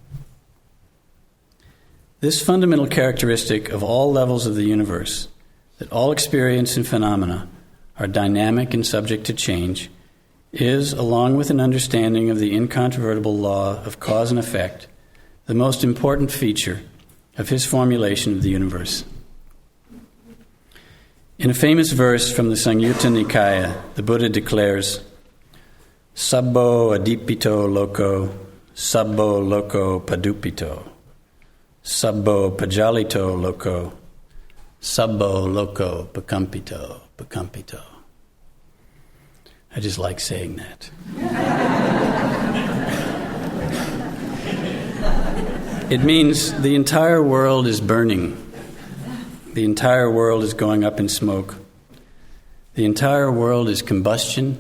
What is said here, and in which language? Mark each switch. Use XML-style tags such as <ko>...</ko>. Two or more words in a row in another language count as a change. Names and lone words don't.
<en>This fundamental characteristic of all levels of the universe, that all experience and phenomena are dynamic and subject to change, is, along with an understanding of the incontrovertible law of cause and effect, the most important feature of his formulation of the universe. In a famous verse from the Samyutta Nikaya, the Buddha declares,</en> <pi>Sabbo adipito loko, sabbo loko padupito, sabbo pajalito loko, sabbo loko pacampito, pacampito.</pi> <en>I just like saying that. It means the entire world is burning. The entire world is going up in smoke. The entire world is combustion.</en>